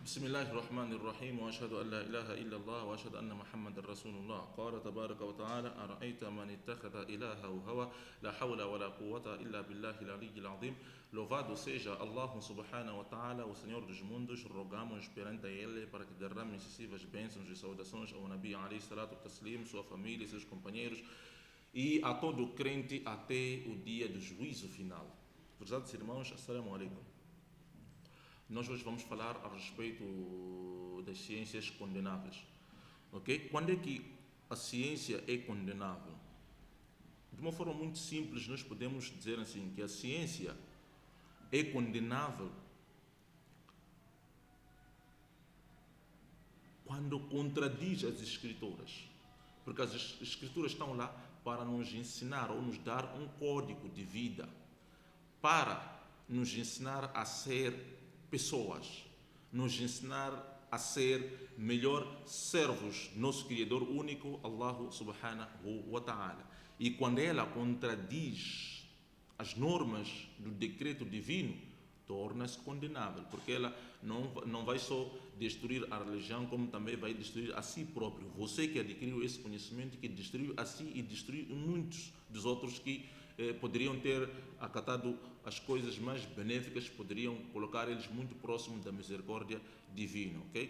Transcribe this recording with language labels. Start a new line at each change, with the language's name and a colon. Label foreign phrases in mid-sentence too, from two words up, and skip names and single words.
Arabic: الله الرحمن الرحيم وأشهد أن لا إله إلا الله وأشهد أن محمد رسول الله قال تبارك وتعالى أرأيت من اتخذ إلهه هوى لا حول ولا قوة إلا بالله العلي العظيم.
Portuguese: Louvado seja Allah
Arabic: سبحانه وتعالى,
Portuguese: o Senhor dos mundos. Rogamos perante Ele para que derrame excessivas bênçãos e saudações ao
Arabic: النبي عليه الصلاة التسليم,
Portuguese: sua família e seus companheiros e a todo crente até o dia do juízo final. Prezados irmãos,
Arabic: السلام عليكم.
Portuguese: Nós hoje vamos falar a respeito das ciências condenáveis. Ok? Quando é que a ciência é condenável? De uma forma muito simples, nós podemos dizer assim, que a ciência é condenável quando contradiz as escrituras. Porque as escrituras estão lá para nos ensinar ou nos dar um código de vida, para nos ensinar a ser pessoas, nos ensinar a ser melhor servos do nosso Criador único,
Arabic: الله سبحانه وتعالى.
Portuguese: E quando ela contradiz as normas do decreto divino, torna-se condenável, porque ela não vai só destruir a religião, como também vai destruir a si próprio. Você que adquiriu esse conhecimento, que destruiu a si e destruiu muitos dos outros que poderiam ter acatado as coisas mais benéficas, poderiam colocar eles muito próximos da misericórdia divina, ok?